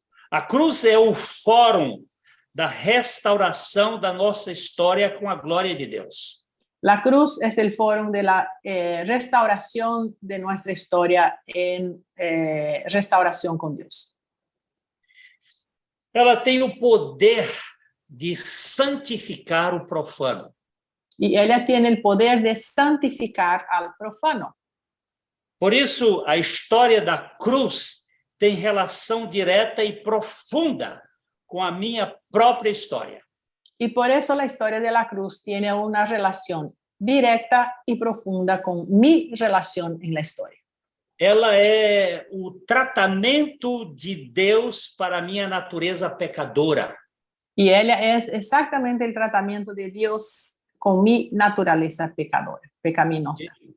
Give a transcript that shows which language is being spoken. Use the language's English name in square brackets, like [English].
[Portuguese] A cruz é o fórum da restauração da nossa história com a glória de Deus. [Spanish] La cruz es el foro de la restauración de nuestra historia en restauración con Dios. [Portuguese] Ela tem o poder de santificar o profano. [Spanish] Y ella tiene el poder de santificar al profano. [Portuguese] Por isso, a história da cruz tem relação direta e profunda com a minha própria história. [Spanish] Y por eso la historia de la cruz tiene una relación directa y profunda con mi relación en la historia. [Portuguese] Ela é o tratamento de Deus para a minha natureza pecadora. [Spanish] Y ella es exactamente el tratamiento de Dios con mi naturaleza pecaminosa.